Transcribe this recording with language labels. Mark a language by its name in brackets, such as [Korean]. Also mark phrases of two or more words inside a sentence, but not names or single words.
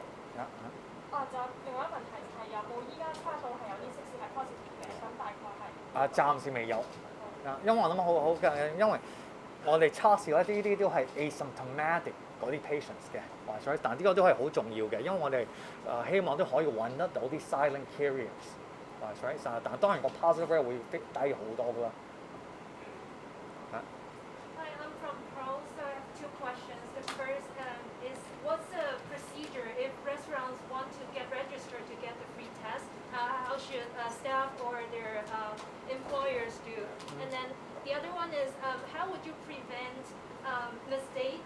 [Cantonese] 就另外一個問題係有冇依家測到係有啲食肆係 positive 嘅？咁大概係暫時未有。因為我諗好嘅，因為我哋測試咧呢啲都係 [English] asymptomatic 嗰啲 patients [Cantonese] 嘅，所以但呢個都係好重要嘅，因為我哋希望都可以揾得到啲 [English] silent carriers， [Cantonese] 所以但當然個 [English] positive rate [Cantonese] 會低好多㗎啦。 [English] Hi, I'm from Pro. So I have 2 questions. The first is what's the procedure if restaurants want to get registered to get the free test? How should staff or their employers do? And then the other one is how would you prevent mistakes?